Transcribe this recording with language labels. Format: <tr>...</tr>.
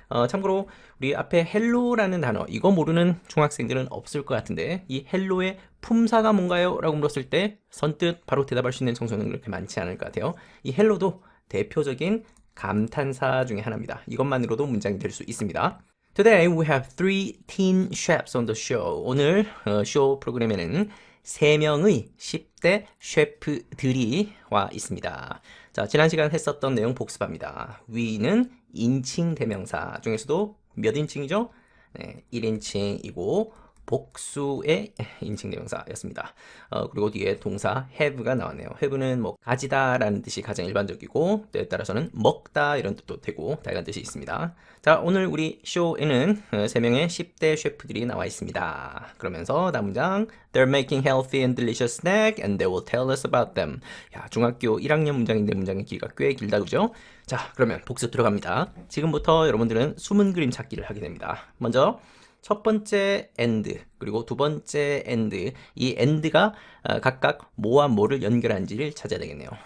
<ko>참고로 우리 앞에 헬로라는 단어 이거 모르는 중학생들은 없을 것 같은데 이 헬로의 품사가 뭔가요? 라고 물었을 때 선뜻 바로 대답할 수 있는 청소년은 그렇게 많지 않을 것 같아요. 이 헬로도 대표적인 감탄사 중에 하나입니다. 이것만으로도 문장이 될 수 있습니다.</ko> <en>Today we have three teen chefs on the show.</en> <ko>오늘 쇼 프로그램에는 3명의 10대 셰프들이 와 있습니다. 자, 지난 시간 했었던 내용 복습합니다. we는 인칭 대명사 중에서도 몇 인칭이죠? 네, 1인칭이고 복수의 인칭 대명사였습니다. 그리고 뒤에 동사 have가 나왔네요. have는 뭐 가지다 라는 뜻이 가장 일반적이고 때에 따라서는 먹다 이런 뜻도 되고 다양한 뜻이 있습니다. 자, 오늘 우리 쇼에는 3명의 10대 셰프들이 나와 있습니다. 그러면서 다음 문장</ko> <en>They're making healthy and delicious snack and they will tell us about them.</en> <ko>야, 중학교 1학년 문장인데 문장의 길이가 꽤 길다, 그죠? 자, 그러면 복습 들어갑니다. 지금부터 여러분들은 숨은 그림 찾기를 하게 됩니다. 먼저 첫 번째 and 그리고 두 번째 and 이 and가 각각 뭐와 뭐를 연결한지를 찾아야 되겠네요.</ko>